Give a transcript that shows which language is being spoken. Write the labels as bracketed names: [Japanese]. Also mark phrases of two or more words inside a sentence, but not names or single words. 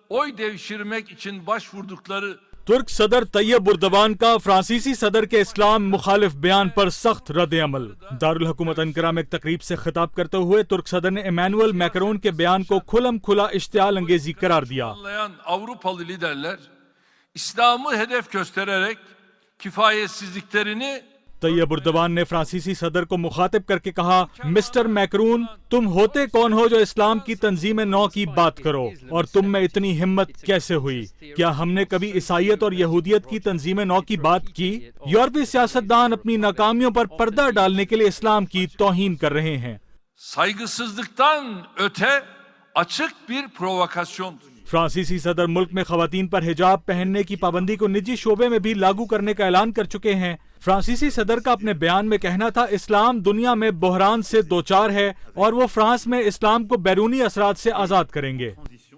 [Turkish] oy devşirmek için başvurdukları [Urdu] ترک صدر طیب اردوان کا فرانسیسی صدر کے اسلام مخالف بیان پر سخت رد عمل۔ دارالحکومت انقرہ میں ایک تقریب سے خطاب کرتے ہوئے ترک صدر نے ایمانوئل میکرون کے بیان کو کھلم کھلا اشتعال انگیزی قرار دیا۔ [Turkish] anlayan Avrupalı liderler İslam'ı hedef göstererek kifayetsizliklerini [Urdu] طیب اردوان نے فرانسیسی صدر کو مخاطب کر کے کہا، مسٹر میکرون، تم ہوتے کون ہو جو اسلام کی تنظیم نو کی بات کرو، اور تم میں اتنی ہمت کیسے ہوئی؟ کیا ہم نے کبھی عیسائیت اور یہودیت کی تنظیم نو کی بات کی؟ یورپی سیاستدان اپنی ناکامیوں پر پردہ ڈالنے کے لیے اسلام کی توہین کر رہے ہیں۔ [Turkish] saygısızlıktan öte açık bir provokasyondur. [Urdu] فرانسیسی صدر ملک میں خواتین پر حجاب پہننے کی پابندی کو نجی شعبے میں بھی لاگو کرنے کا اعلان کر چکے ہیں۔ فرانسیسی صدر کا اپنے بیان میں کہنا تھا، اسلام دنیا میں بحران سے دوچار ہے اور وہ فرانس میں اسلام کو بیرونی اثرات سے آزاد کریں گے۔